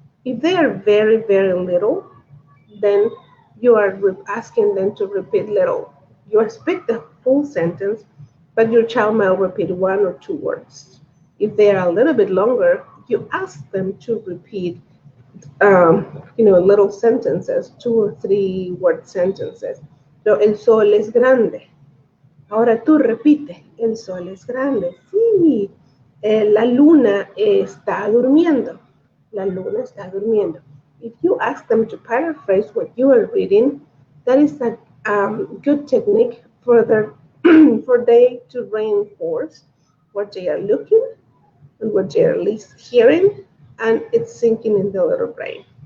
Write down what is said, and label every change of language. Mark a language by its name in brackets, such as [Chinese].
[English] If they are very, very little, then you are asking them to repeat little. You speak the full sentence, but your child might repeat one or two words. If they are a little bit longer, you ask them to repeat, little sentences, 2 or 3 word sentences. [Spanish] So, el sol es grande. Ahora tú repite, el sol es grande. Sí, la luna está durmiendo. La luna está durmiendo. [English] If you ask them to paraphrase what you are reading, that is a good technique for for they to reinforce what they are looking and what they are at least hearing, and it's sinking in the little brain.